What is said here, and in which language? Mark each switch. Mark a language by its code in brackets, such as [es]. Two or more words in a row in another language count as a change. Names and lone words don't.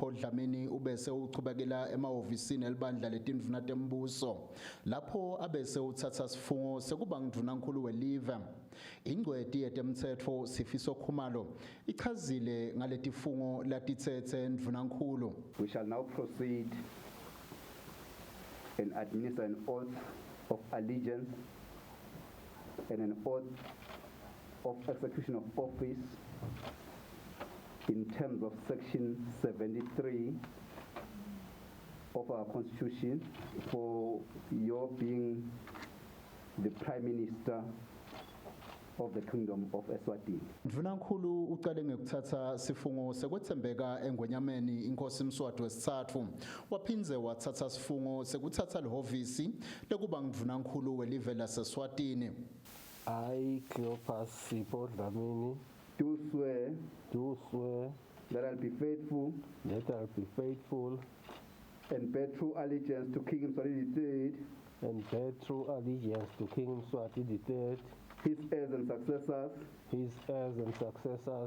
[ss] Paul Dlamini ubese uchubekela emahhovisini elibandla letindvuna tembuso lapho abese uthatha sifungo sekuba ndunankulu welive. Ingcweti yetemthetho Sifiso Khumalo ichazile ngaletifungo latithethe ndunankulu. [en] We shall now proceed and administer an oath of allegiance and an oath of execution of office in terms of section 73 of our constitution for your being the Prime Minister of the Kingdom of Eswatini. [ss] Ndunankulu uqale ngekuthatha sifungo sekwethembeka engwenyameni inkosi Mswati wesithathu waphinze wathatha sifungo sekuthatha lehhovisi lekuba ndunankulu welive laseSwatini. [en] I, Cleopas C. Paul Dlamini, do swear that that I'll be faithful and bear true allegiance to King Mswati III, and bear true allegiance to King Mswati III, his heirs and successors, his heirs and successors,